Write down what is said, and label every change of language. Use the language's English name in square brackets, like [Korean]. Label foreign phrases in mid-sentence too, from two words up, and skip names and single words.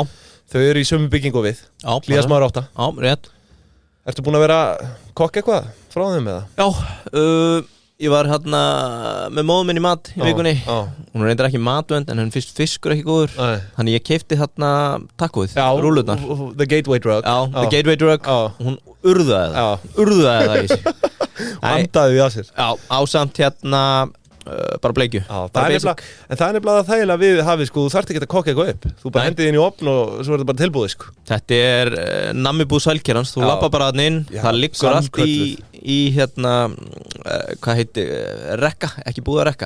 [Icelandic] Þau eru í sömu byggingu við. Já. Hlíðasmaður 8. Já, rétt. Ertu búin að vera kokk eitthvað frá þeim eða? Já, ég var hérna með móðum minn í mat í vikunni. Hún reyndar ekki matvönd en henn fyrst fiskur ekki góður. Þannig ég keipti hérna tacoið, rúllurnar. [English] The gateway drug. [Icelandic] Já, [English] the gateway drug. [Icelandic] Hún urðaði það í sig. Andaði við að sér. Já, ásamt hérna bara bleikju. En það er nefnilega þægilega við hafið, sko, þú þarft ekki að kokka eitthvað upp. Þú bara hendið inn í opn og svo er þetta bara tilbúið, sko. Þetta er nammibúð sælkerans, þú lappar bara þarna inn, það liggur allt í hérna, hvað heitir, rekka, ekki búða rekka.